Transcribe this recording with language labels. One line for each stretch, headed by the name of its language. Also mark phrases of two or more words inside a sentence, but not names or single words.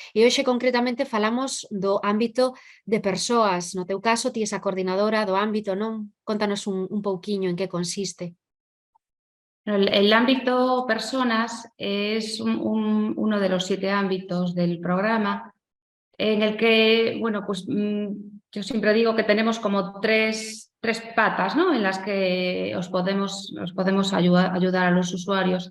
Galician: E hoxe concretamente falamos do ámbito de persoas. No teu caso, ti es a coordinadora do ámbito, non? Contanos un pouquiño en que consiste.
Spanish: El ámbito personas es uno de los 7 ámbitos del programa en el que, bueno, pues yo siempre digo que tenemos como tres patas, ¿no? En las que os podemos ayudar a los usuarios.